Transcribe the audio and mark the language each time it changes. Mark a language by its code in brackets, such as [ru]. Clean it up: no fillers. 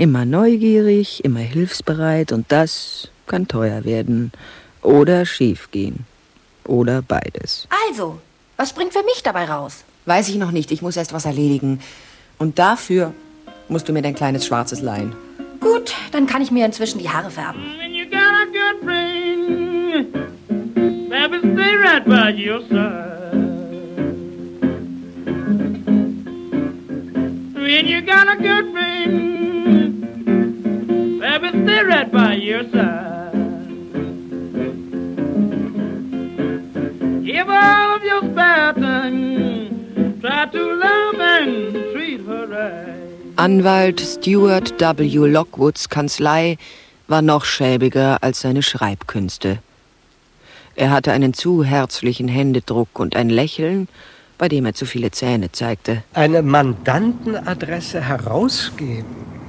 [de] Immer neugierig, immer hilfsbereit. Und das kann teuer werden. Oder schiefgehen. Oder beides. Also, was springt für mich dabei raus? Weiß ich noch nicht. Ich muss erst was erledigen. Und dafür musst du mir dein kleines Schwarzes leihen. Gut, dann kann ich mir inzwischen die Haare färben. [en] When you got a good friend, baby, stay right by your side. When you got a good friend, baby, stay right by your side. Give all of your spare time, try to love and treat her right. [de] Anwalt Stuart W. Lockwoods Kanzlei war noch schäbiger als seine Schreibkünste. Er hatte einen zu herzlichen Händedruck und ein Lächeln, bei dem er zu viele Zähne zeigte. Eine Mandantenadresse herausgeben?